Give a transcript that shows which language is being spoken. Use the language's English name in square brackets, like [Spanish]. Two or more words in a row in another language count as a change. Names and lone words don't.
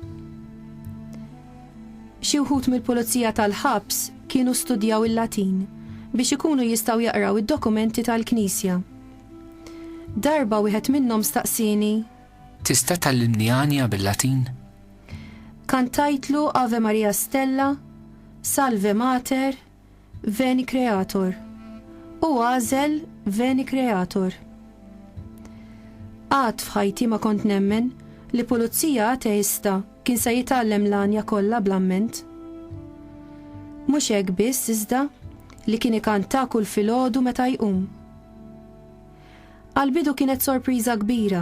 [Maltese] Xi wħud mill-pulizija tal-ħabs kienu studjaw il-Latin biex ikunu jistgħu jaqraw id-dokumenti tal-Knisja. Darba wieħed minnhom staqsini: tista' tallimni għanja bil-Latin? Kantajtlu Ave Maria Stella salve mater, veni creator, u għażel veni creator. Għad f'ħajti ma kont nemmen li pulizija ateista kien se jitgħallem l-anja kollha bl-amment. Mhux hekk biss iżda li kien ikanta kull filgħodu meta jqum. Għal-bidu kienet sorpriża kbira.